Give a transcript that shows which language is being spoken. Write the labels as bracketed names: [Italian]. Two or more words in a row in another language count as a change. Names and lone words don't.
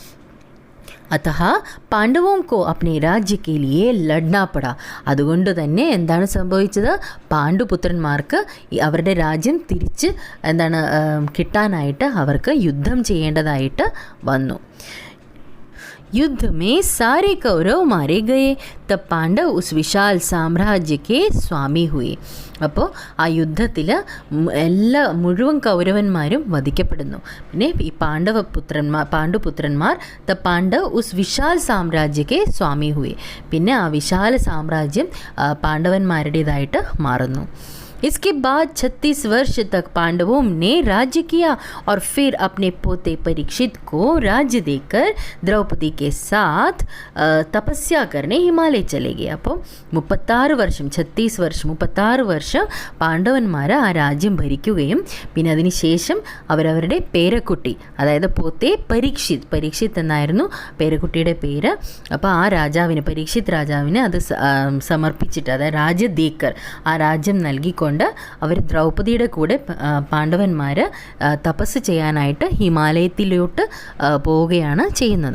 [Hindi] था पांडवों को अपने राज्य के लिए लड़ना पड़ा. [Malayalam] അതുകൊണ്ട് തന്നെ എന്താണ് സംഭവിച്ചത്? പാണ്ഡുപുത്രന്മാർക്ക് അവരുടെ രാജ്യം തിരിച്ച് കിട്ടാനായിട്ട് അവർക്ക് യുദ്ധം ചെയ്യേണ്ടതായിട്ട് വന്നു. [Hindi] युद्ध में सारे कौरव मारे गए तब पांडव उस विशाल साम्राज्य के स्वामी हुए. [Malayalam] അപ്പോൾ ആ യുദ്ധത്തിൽ മുഴുവൻ കൗരവന്മാരും വധിക്കപ്പെടുന്നു. പിന്നെ ഈ പാണ്ഡുപുത്രന്മാർ [Hindi] तब पांडव उस विशाल साम्राज्य के स्वामी हुए. [Malayalam] പിന്നെ ആ വിശാല സാമ്രാജ്യം പാണ്ഡവന്മാരുടേതായിട്ട് മാറുന്നു. [Hindi] इसके बाद 36 वर्ष तक पांडवों ने राज्य किया और फिर अपने पोते परीक्षित को राज्य देकर द्रौपदी के साथ तपस्या करने हिमालय चले गए. [Malayalam] അപ്പോൾ 36 വർഷം പാണ്ഡവന്മാർ ആ രാജ്യം ഭരിക്കുകയും പിന്നെ അതിനുശേഷം അവരവരുടെ പേരക്കുട്ടി, അതായത് പോത്തെ പരീക്ഷിത് എന്നായിരുന്നു പേരക്കുട്ടിയുടെ പേര്. അപ്പോൾ ആ രാജാവിന്, പരീക്ഷിത് രാജാവിന് അത് സമർപ്പിച്ചിട്ട്, അതായത് രാജ്യദേക്കർ, ആ രാജ്യം നൽകിക്കൊണ്ട് അവർ ദ്രൗപദിയുടെ കൂടെ പാണ്ഡവന്മാർ തപസ് ചെയ്യാനായിട്ട് ഹിമാലയത്തിലോട്ട് പോവുകയാണ് ചെയ്യുന്നത്.